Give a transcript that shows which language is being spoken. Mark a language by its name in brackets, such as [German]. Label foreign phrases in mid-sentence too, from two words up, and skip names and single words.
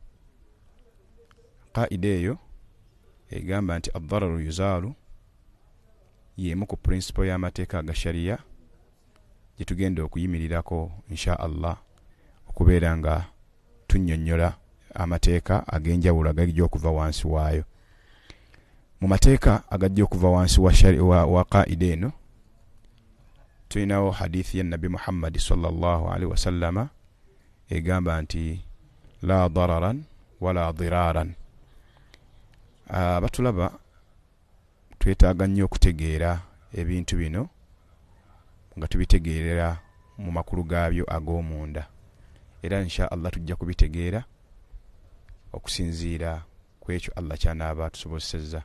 [Ganda] Qaida eyo egamba nti [Arabic] الضرر يزال [Ganda] y'emu ku principle y'amateeka aga shariya gye tugenda okuyimirirako [Arabic] إن شاء الله [Ganda] okubeera nga tunnyonnyola amateeka ag'enjawulo agajja okuva wansi waayo. Mu mateeka agajja okuva wansi wa qaida eno tulinawo hadithi ya Nabi Muhammad [Arabic] صلى الله عليه وسلم [Ganda] egamba nti [Arabic] لا ضرر ولا ضرار. [Ganda] Batulaba twetaaga nnyo okutegeera ebintu bino nga tubitegeerera mu makulu gaabyo ag'omunda, era [Arabic] إن شاء الله [Ganda] tujja kubitegeera okusinziira ku ekyo Allah ky'anaaba atusobozesezza.